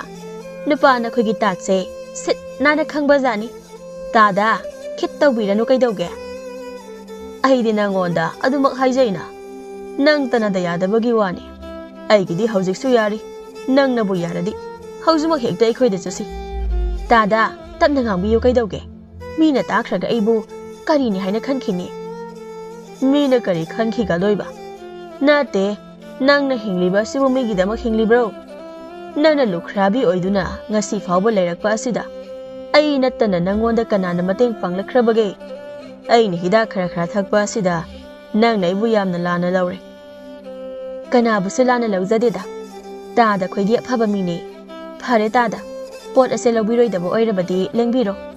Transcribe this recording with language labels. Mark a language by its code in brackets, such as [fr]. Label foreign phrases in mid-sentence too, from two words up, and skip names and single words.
[mni] Nupa na khoigi tatse sit nana khangbazani. Tada khit tawbiranu kaidawge. Aidi nangonda adumak haijaina. Nang tanada yadabagi wani. Aigidi haujiksu yari. Nang nabu yaradi. Haujumak hekta aikhoida chasi. Tada tapna ngangbiyo kaidawge. Mina takhraga aibu karini haina khankhini. ꯃꯤꯅ ꯀꯔꯤ ꯈꯟꯈꯤꯒꯗꯣꯏꯕ? ꯅꯠꯇꯦ, ꯅꯪꯅ ꯍꯤꯡꯂꯤꯕ ꯑꯁꯤꯕꯨ ꯃꯤꯒꯤꯗꯃꯛ ꯍꯤꯡꯂꯤꯕ꯭ꯔꯣ? ꯅꯪꯅ ꯂꯨꯈ꯭ꯔꯥꯕꯤ ꯑꯣꯏꯗꯨꯅ ꯉꯁꯤ ꯐꯥꯎꯕ ꯂꯩꯔꯛꯄ ꯑꯁꯤꯗ ꯑꯩ ꯅꯠꯇꯅ ꯅꯪꯉꯣꯟꯗ ꯀꯅꯥꯅ ꯃꯇꯦꯡ ꯄꯥꯡꯂꯛꯈ꯭ꯔꯕꯒꯦ? ꯑꯩꯅ ꯍꯤꯗꯥꯛ ꯈꯔ ꯊꯛꯄ ꯑꯁꯤꯗ ꯅꯪꯅ ꯑꯩꯕꯨ ꯌꯥꯝꯅ ꯂꯥꯟꯅ ꯂꯧꯔꯦ꯫ ꯀꯅꯥꯕꯨꯁꯨ ꯂꯥꯟꯅ ꯂꯧꯖꯗꯦꯗ, ꯇꯥꯗ ꯈꯣꯏꯗꯤ ꯑꯐꯕ ꯃꯤꯅꯤ꯫ ꯐꯔꯦ ꯇꯥꯗ, ꯄꯣꯠ ꯑꯁꯦ ꯂꯧꯕꯤꯔꯣꯏꯗꯕ ꯑꯣꯏꯔꯕꯗꯤ ꯂꯦꯡꯕꯤꯔꯣ꯫